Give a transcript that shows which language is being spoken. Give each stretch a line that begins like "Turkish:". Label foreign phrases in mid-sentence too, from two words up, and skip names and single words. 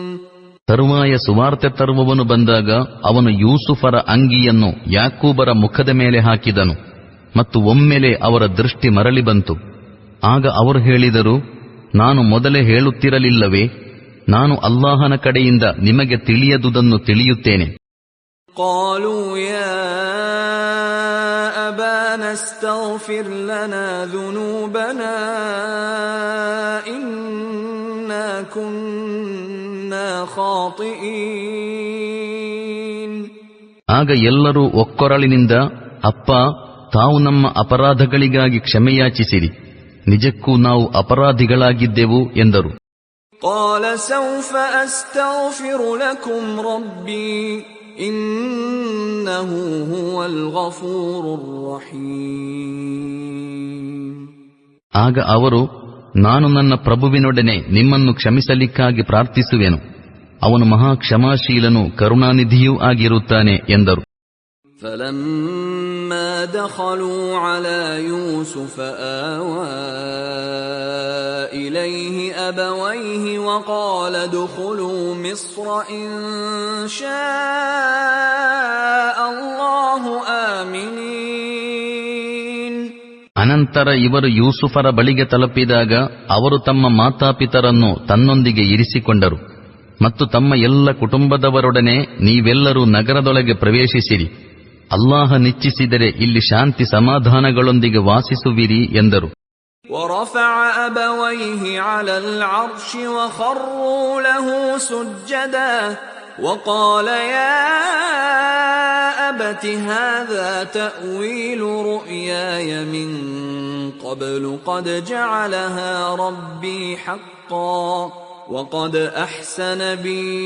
Kannada: ತರುವಾಯ ಸುವಾರ್ತೆ ತರುವವನು ಬಂದಾಗ ಅವನು ಯೂಸುಫರ ಅಂಗಿಯನ್ನು ಯಾಕೂಬರ ಮುಖದ ಮೇಲೆ ಹಾಕಿದನು ಮತ್ತು ಒಮ್ಮೆಲೆ ಅವರ ದೃಷ್ಟಿ ಮರಳಿ ಬಂತು. ಆಗ ಅವರು ಹೇಳಿದರು, ನಾನು ಮೊದಲೇ ಹೇಳುತ್ತಿರಲಿಲ್ಲವೇ, ನಾನು ಅಲ್ಲಾಹನ ಕಡೆಯಿಂದ ನಿಮಗೆ ತಿಳಿಯದುದನ್ನು ತಿಳಿಯುತ್ತೇನೆ.
Arabic: قالوا يا أبانا استغفر لنا ذنوبنا إنا كنا خاطئين.
Kannada: ಆಗ ಎಲ್ಲರೂ ಒಕ್ಕೊರಳಿನಿಂದ, ಅಪ್ಪ, ತಾವು ನಮ್ಮ ಅಪರಾಧಗಳಿಗಾಗಿ ಕ್ಷಮೆಯಾಚಿಸಿರಿ, ನಿಜಕ್ಕೂ ನಾವು ಅಪರಾಧಿಗಳಾಗಿದ್ದೆವು ಎಂದರು.
Arabic: قال سوف أستغفر لكم ربي إنه هو الغفور الرحيم.
Kannada: ಆಗ ಅವರು, ನಾನು ನನ್ನ ಪ್ರಭುವಿನೊಡನೆ ನಿಮ್ಮನ್ನು ಕ್ಷಮಿಸಲಿಕ್ಕಾಗಿ ಪ್ರಾರ್ಥಿಸುವೆನು, ಅವನು ಮಹಾ ಕ್ಷಮಾಶೀಲನೂ ಕರುಣಾನಿಧಿಯೂ ಆಗಿರುತ್ತಾನೆ ಎಂದರು.
Arabic: فلما دخلوا على يوسف آوى إليه أبويه وقال ادخلوا مصر إن شاء الله آمنين.
Kannada: ಅನಂತರ ಇವರು ಯೂಸುಫರ ಬಳಿಗೆ ತಲುಪಿದಾಗ ಅವರು ತಮ್ಮ ಮಾತಾಪಿತರನ್ನು ತನ್ನೊಂದಿಗೆ ಇರಿಸಿಕೊಂಡರು ಮತ್ತು ತಮ್ಮ ಎಲ್ಲ ಕುಟುಂಬದವರೊಡನೆ ನೀವೆಲ್ಲರೂ ನಗರದೊಳಗೆ ಪ್ರವೇಶಿಸಿರಿ, ಅಲ್ಲಾಹ ನಿಚ್ಚಿಸಿದರೆ ಇಲ್ಲಿ ಶಾಂತಿ ಸಮಾಧಾನಗಳೊಂದಿಗೆ ವಾಸಿಸುವಿರಿ ಎಂದರು.
Arabic: ورفع أبويه على العرش وخروا له سجدا وقال يا أبت هذا تأويل رؤياي من قبل قد جعلها ربي حقا وقد أحسن بي